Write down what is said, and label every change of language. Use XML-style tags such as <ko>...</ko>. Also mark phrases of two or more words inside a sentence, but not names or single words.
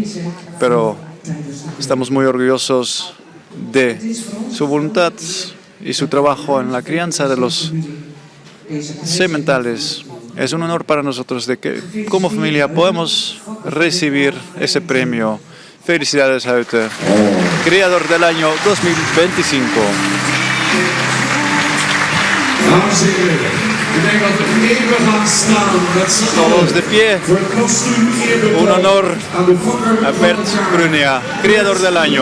<es>Pero estamos muy orgullosos de su voluntad y su trabajo en la crianza de los sementales. Es un honor para nosotros de que como familia podemos recibir ese premio. Felicidades a usted, Criador del Año 2025.</es> <nl>Dames en heren, ik denk dat we even gaan staan met z'n allen</nl> <es>Todos de pie.</es> <nl>voor het kostuum</nl> <es>Un</es> <nl>eerbetoon</nl> <es>honor</es> <nl>aan de fokker</nl> <es>a</es> <nl>van Bert het jaar.</nl> <es>Brunea, Criador del Año.</es>